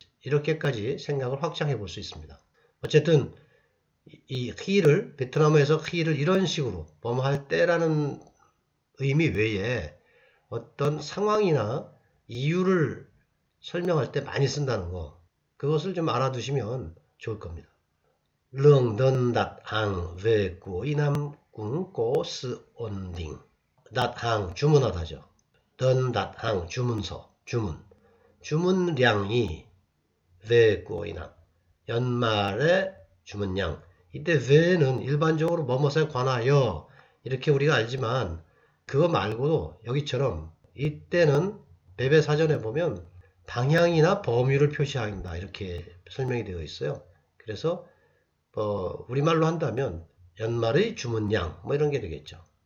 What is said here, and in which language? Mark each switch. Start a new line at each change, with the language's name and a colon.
Korean: 이렇게까지 생각을 확장해 볼 수 있습니다. 어쨌든 이 희를 베트남어에서 희를 이런 식으로 뭐뭐할 때라는 의미 외에 어떤 상황이나 이유를 설명할 때 많이 쓴다는 거, 그것을 좀 알아두시면 좋을 겁니다.
Vietnamese: Lương đơn đặt hàng về cuối năm cũng có sự ổn định.
Korean: đặt hàng 주문하다죠. đơn đặt hàng 주문서, 주문량이 về cuối năm 연말에 주문량. 이때 왜는 일반적으로 뭐뭐에 관하여 이렇게 우리가 알지만 그거 말고도 여기처럼 이때는 베베 사전에 보면 방향이나 범위를 표시한다 이렇게 설명이 되어 있어요. 그래서 우리말로 한다면 연말의 주문량 뭐 이런 게 되겠죠.